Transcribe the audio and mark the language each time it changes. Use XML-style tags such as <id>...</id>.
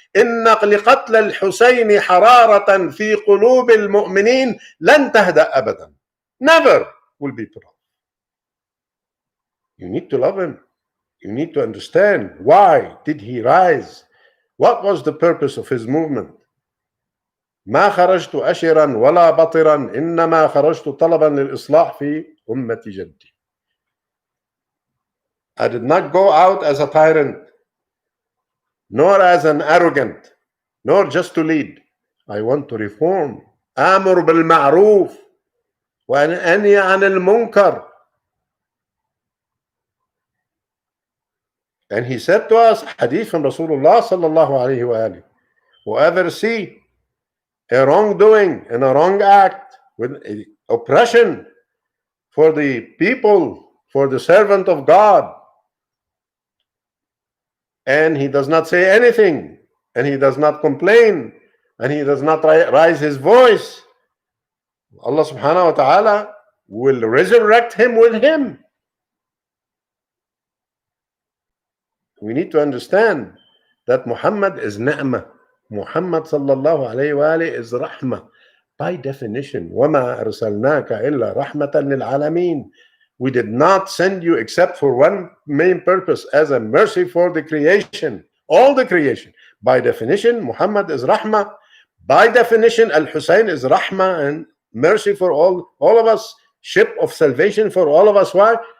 <ar>إِنَّ لِقَتْلَ الْحُسَيْنِ حَرَارَةً فِي قُلُوبِ الْمُؤْمِنِينَ لَن تَهْدَأَ أَبَدًا.</ar> <en>Never will be put off. You need to love him. You need to understand why did he rise? What was the purpose of his movement?</en> <ar>ما خرجت أشرا ولا بطرا إنما خرجت طلبا للإصلاح في أمة جدي.</ar> <en>I did not go out as a tyrant, nor as an arrogant, nor just to lead. I want to reform.</en> <ar>آمر بالمعروف وأن أنهي عن المنكر.</ar> <en>And he said to us, hadith from Rasulullah sallallahu alayhi wa alihi, whoever see a wrongdoing and a wrong act with oppression for the people, for the servant of God, and he does not say anything, and he does not complain, and he does not raise his voice, Allah subhanahu wa ta'ala will resurrect him with him. We need to understand that Muhammad is ni'mah. Muhammad sallallahu alayhi wa alayhi is rahmah. By definition,</en> <ar>وَمَا أَرْسَلْنَاكَ إِلَّا رَحْمَةً لِلْعَالَمِينَ.</ar> <en>We did not send you except for one main purpose, as a mercy for the creation, all the creation. By definition, Muhammad is rahmah. By definition, Al-Hussein is rahmah and mercy for all of us, ship of salvation for all of us. Why?</en>